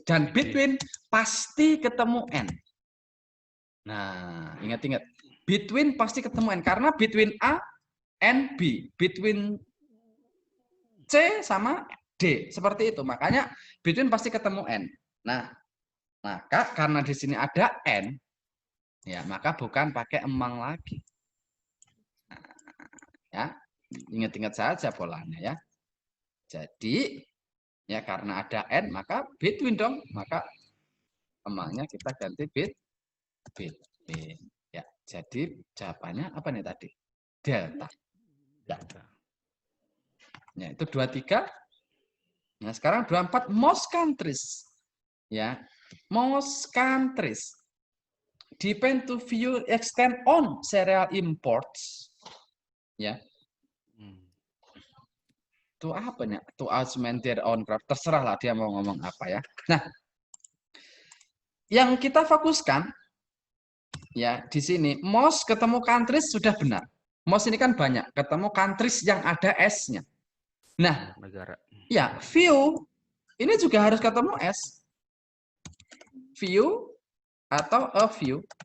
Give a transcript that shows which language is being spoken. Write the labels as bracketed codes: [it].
[id] Dan between pasti ketemu N. Nah, ingat-ingat. Between pasti ketemu N. Karena between A and B. Between C sama D. Seperti itu. Makanya between pasti ketemu N. Nah, maka karena di sini ada N, ya maka bukan pakai emang lagi. Ya, ingat-ingat saja polanya ya. Jadi ya karena ada N maka between dong, maka emangnya kita ganti between. Ya, jadi jawabannya apa nih tadi? Delta. Ya. Ya, itu 23. Nah, sekarang 24 most countries. Ya. [en] Most countries depend to few extent on cereal imports. Ya. [id] Itu apa nih? [en] To augment their own craft. [id] Terserah lah dia mau ngomong apa ya. Nah, yang kita fokuskan ya di sini most ketemu countries sudah benar. Most ini kan banyak, ketemu countries yang ada S-nya. Nah, negara. Ya, few ini juga harus ketemu S. Few atau a few.